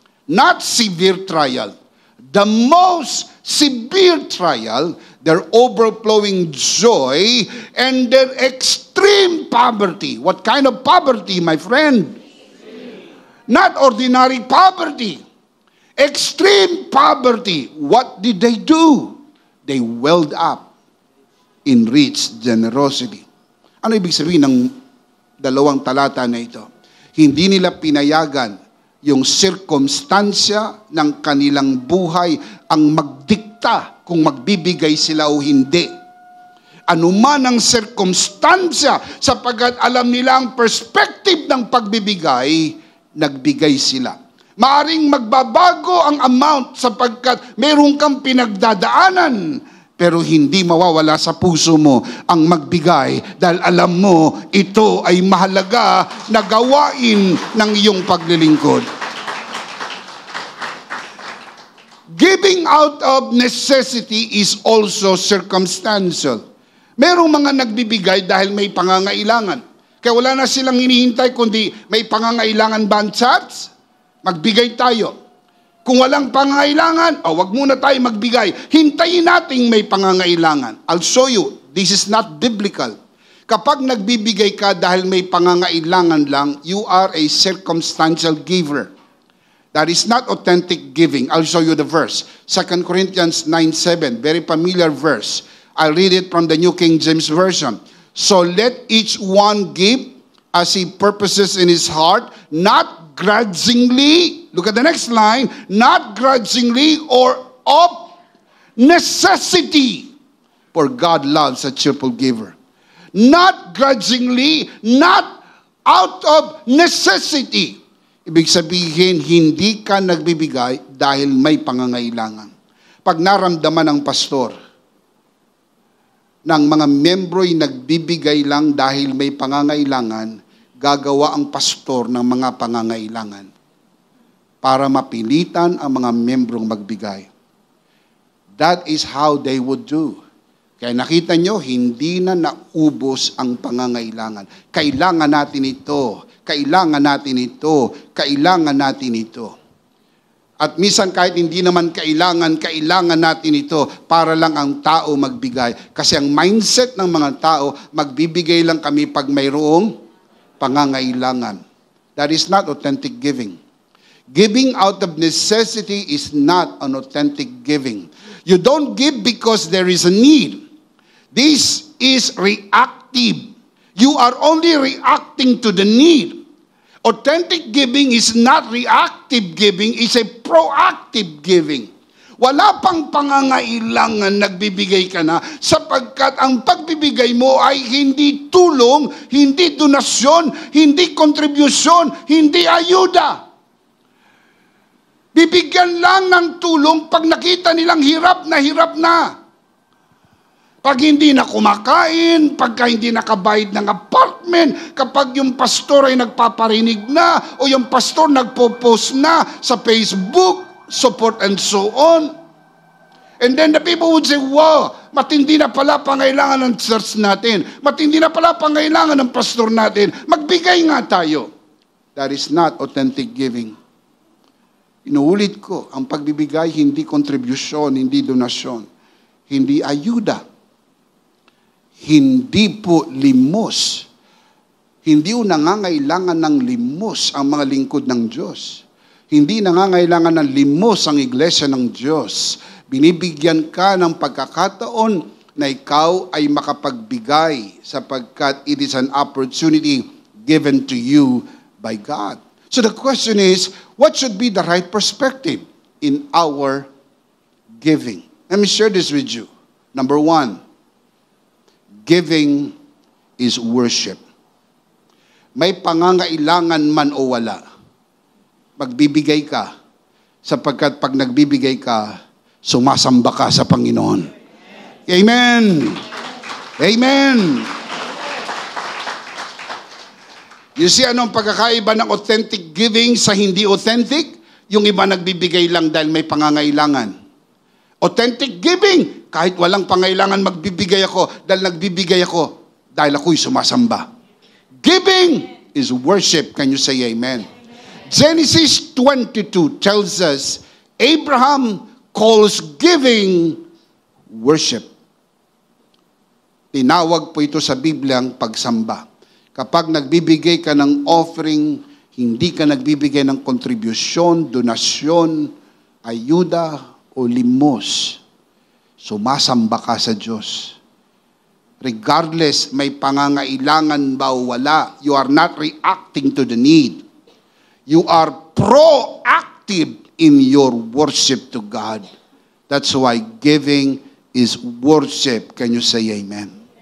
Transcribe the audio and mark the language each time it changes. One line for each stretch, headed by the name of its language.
English: Not severe trial. The most severe trial, their overflowing joy, and their extreme poverty. What kind of poverty, my friend? Not ordinary poverty. Extreme poverty. What did they do? They welled up in rich generosity.
Filipino: Ano ibig sabihin ng dalawang talata na ito? Hindi nila pinayagan yung sirkumstansya ng kanilang buhay ang magdikta kung magbibigay sila o hindi. Anuman ang sirkumstansya, sapagkat alam nila ang perspective ng pagbibigay, nagbigay sila. Maaring magbabago ang amount sapagkat meron kang pinagdadaanan, pero hindi mawawala sa puso mo ang magbigay dahil alam mo ito ay mahalaga na gawain ng iyong paglilingkod.
English: Giving out of necessity is also circumstantial.
Filipino: Merong mga nagbibigay dahil may pangangailangan. Kaya wala na silang hinihintay kundi may pangangailangan ba ang church? Magbigay tayo. Kung walang pangangailangan, wag muna tayo magbigay. Hintayin nating may pangangailangan.
English: I'll show you, this is not biblical.
Filipino: Kapag nagbibigay ka dahil may pangangailangan lang,
English: you are a circumstantial giver. That is not authentic giving. I'll show you the verse. 2 Corinthians 9:7, very familiar verse. I'll read it from the New King James Version. So let each one give as he purposes in his heart, not grudgingly, look at the next line, not grudgingly or of necessity, for God loves a cheerful giver. Not grudgingly, not out of necessity.
Filipino: Ibig sabihin, hindi ka nagbibigay dahil may pangangailangan. Pag naramdaman ng pastor, ng mga membro'y nagbibigay lang dahil may pangangailangan, gagawa ang pastor ng mga pangangailangan para mapilitan ang mga membrong magbigay.
English: That is how they would do.
Filipino: Kaya nakita nyo, hindi na naubos ang pangangailangan. Kailangan natin ito. Kailangan natin ito. Kailangan natin ito. At minsan kahit hindi naman kailangan natin ito para lang ang tao magbigay. Kasi ang mindset ng mga tao, magbibigay lang kami pag mayroong pangangailangan.
English: That is not authentic giving. Giving out of necessity is not an authentic giving. You don't give because there is a need. This is reactive. You are only reacting to the need. Authentic giving is not reactive giving, it's a proactive giving.
Filipino: Wala pang pangangailangan, nagbibigay ka na, sapagkat ang pagbibigay mo ay hindi tulong, hindi donasyon, hindi kontribusyon, hindi ayuda. Bibigyan lang ng tulong pag nakita nilang hirap na. Pag hindi na kumakain, pagka hindi nakabayad ng apartment, kapag yung pastor ay nagpaparinig na, o yung pastor nagpo-post na sa Facebook,
English: support and so on. And then the people would say, wow,
Filipino: matindi na pala pangailangan ng church natin. Matindi na pala pangailangan ng pastor natin. Magbigay nga tayo.
English: That is not authentic giving.
Filipino: Inuulit ko, ang pagbibigay hindi kontribusyon, hindi donasyon, hindi ayuda, hindi po limos. Hindi po nangangailangan ng limos ang mga lingkod ng Diyos. Hindi nangangailangan ng limos ang iglesia ng Diyos. Binibigyan ka ng pagkakataon na ikaw ay makapagbigay sapagkat
English: it is an opportunity given to you by God. So the question is, what should be the right perspective in our giving? Let me share this with you. Number one, giving is worship.
Filipino: May pangangailangan man o wala, magbibigay ka, sapagkat pag nagbibigay ka, sumasamba ka sa Panginoon. Amen! Amen!
English: You see,
Filipino: anong pagkakaiba ng authentic giving sa hindi authentic? Yung iba nagbibigay lang dahil may pangangailangan. Authentic giving, kahit walang pangailangan magbibigay ako, dahil nagbibigay ako, dahil ako'y sumasamba.
English: Giving is worship. Can you say amen? Genesis 22 tells us, Abraham calls giving worship.
Filipino: Tinawag po ito sa Biblia ang pagsamba. Kapag nagbibigay ka ng offering, hindi ka nagbibigay ng kontribusyon, donasyon, ayuda, o limos, sumasamba ka sa Diyos.
English: Regardless,
Filipino: may pangangailangan ba o wala,
English: you are not reacting to the need. You are proactive in your worship to God. That's why giving is worship. Can you say amen?